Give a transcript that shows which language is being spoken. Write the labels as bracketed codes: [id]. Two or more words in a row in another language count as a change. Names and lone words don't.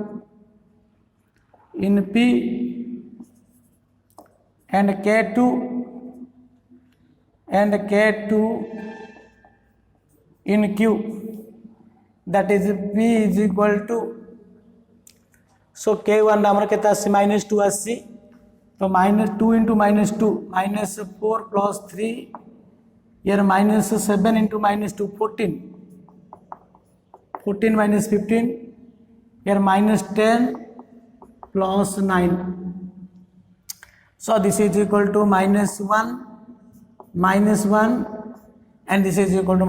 [en] in p and k2 in q, that is p is equal to, so k1 [or] ଆମର କେତେ ଆସିଛି [en] minus 2 ଆସିଛି, तो minus 2 into minus 2 minus 4 plus 3, here minus 7 into minus 2 14 minus 15, here minus 10 plus 9, so this is equal to minus 1 and this is equal to